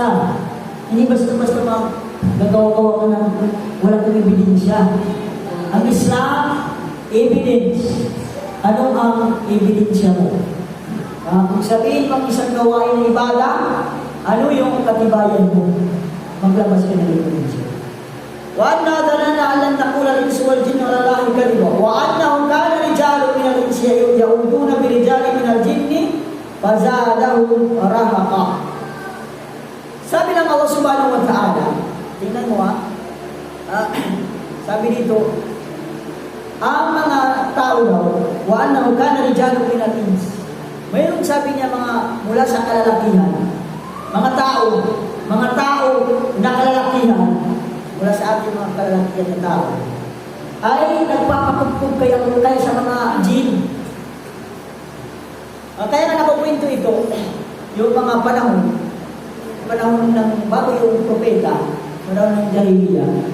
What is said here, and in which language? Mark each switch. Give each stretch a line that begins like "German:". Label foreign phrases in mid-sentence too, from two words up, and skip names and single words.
Filipino: Hindi basta-basta nagawa-gawa ka ng walang ebidensya. Ang Islam, evidence. Ano ang ebidensya mo? Kung sabihin pang isang gawain ng ibada, ano yung katibayan mo? Maglabas ka ng ebidensya.
Arabic: وَأَنَّا ظَنَنَّا أَن لَّن نَّقُولَ الْإِنسُ وَالْجِنُّ عَلَى اللَّهِ كَذِبًا وَأَنَّهُمْ كَانَ رِجَالٌ مِنَ الْإِنسِ يَعُوذُونَ بِرِجَالٍ مِنَ الْجِنِّ فَزَادَهُمْ رَهَقًا.
Filipino: Sabi ng Allah
Arabic: سبحانه وتعالى,
Filipino: tingnan mo sabi dito, ang mga tao daw,
Arabic: وَأَنَّهُمْ كَانَ رِجَالٌ مِنَ الْإِنسِ,
Filipino: mayroon sabi niya mga mula sa kalalakihan, mga tao na kalalakihan, mula sa ating mga kalalakihan na tao, ay nagpapakupkub kaya sa mga jinn. Kaya nga nakukwento ito, yung mga panahon ng bago yung propeta, panahon ng Jahiliyyah.